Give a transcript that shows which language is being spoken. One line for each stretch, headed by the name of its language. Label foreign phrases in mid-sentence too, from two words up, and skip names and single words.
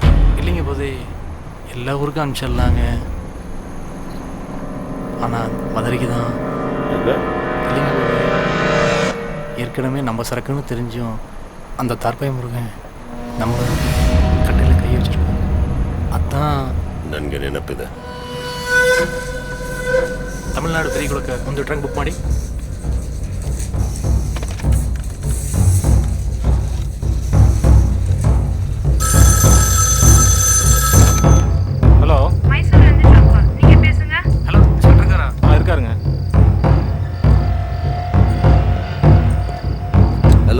Tamil: இல்லைங்க போது, எல்லா ஊருக்கும் அனுப்பிச்சிடலாங்க. ஆனால் மதுரைக்கு தான் இல்லைங்க போது. ஏற்கனவே நம்ம சரக்குன்னு தெரிஞ்சும் அந்த தற்பை முருகன் நம்ம கட்டையில் கை வச்சிருக்கோம். அதான்
Kannada: ನನಗೆ ನೆನಪಿದೆ. ತಮಿಳ್ನಾಡು ಫ್ರೀ ಕೊಡಕ್ಕೆ ಒಂದು
English: trunk book
Kannada: ಮಾಡಿ.
Tamil: ஹலோ, நீங்க பேசுங்க. ஹலோ, சொல்றீங்களா? இருக்காருங்க. ஹலோ